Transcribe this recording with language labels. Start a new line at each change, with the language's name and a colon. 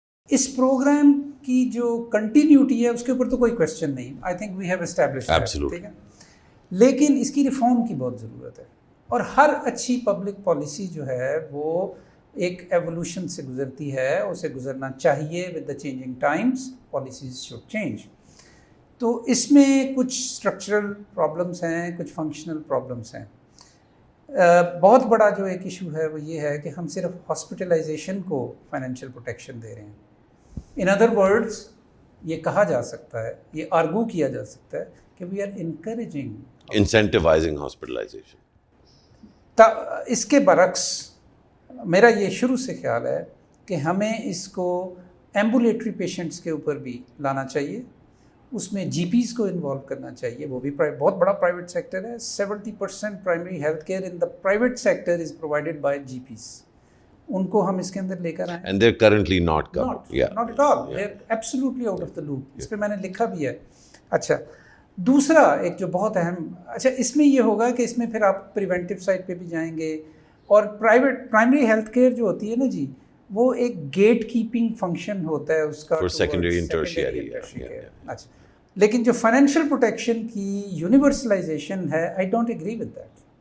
Urdu: اس programme کی جو continuity ہے اس کے اوپر تو کوئی کوشچن نہیں,
English: I think we have established,
Urdu: ٹھیک ہے, لیکن اس کی ریفارم کی بہت ضرورت ہے. اور ہر اچھی پبلک پالیسی جو ہے وہ ایک ایوولوشن سے گزرتی ہے, اسے گزرنا چاہیے.
English: With the changing times policies should change.
Urdu: تو اس میں کچھ اسٹرکچرل پرابلمس ہیں, کچھ فنکشنل پرابلمس ہیں. بہت بڑا جو ایک ایشو ہے وہ یہ ہے کہ ہم صرف ہاسپٹلائزیشن کو فائنینشیل پروٹیکشن دے رہے ہیں.
English: in other words
Urdu: یہ کہا جا سکتا ہے, یہ آرگو کیا جا سکتا ہے کہ
English: We are encouraging incentivising hospitalisation.
Urdu: اس کے برعکس میرا یہ شروع سے خیال ہے کہ ہمیں اس کو ایمبولیٹری پیشنٹس کے اوپر بھی لانا چاہیے, اس میں جی پیز کو انوالو کرنا چاہیے. وہ بھی بہت بڑا پرائیویٹ سیکٹر ہے.
English: 70% primary health care in the private sector is provided by GPs.
Urdu: ان کو ہم اس کے اندر لے کر آئیں.
English: And they are currently not covered. Not at all, they are absolutely out of the loop.
Urdu: اس پہ میں نے لکھا بھی ہے. اچھا, دوسرا ایک جو بہت اہم, اچھا اس میں یہ ہوگا کہ اس میں پھر آپ پریونٹیو سائڈ پہ بھی جائیں گے, اور پرائمری ہیلتھ کیئر جو ہوتی ہے نا جی, وہ ایک گیٹ کیپنگ فنکشن ہوتا ہے اس کا
English: Secondary and tertiary.
Urdu: اچھا, لیکن جو فائنینشیل پروٹیکشن کی یونیورسلائزیشن ہے,
English: I don't agree with that.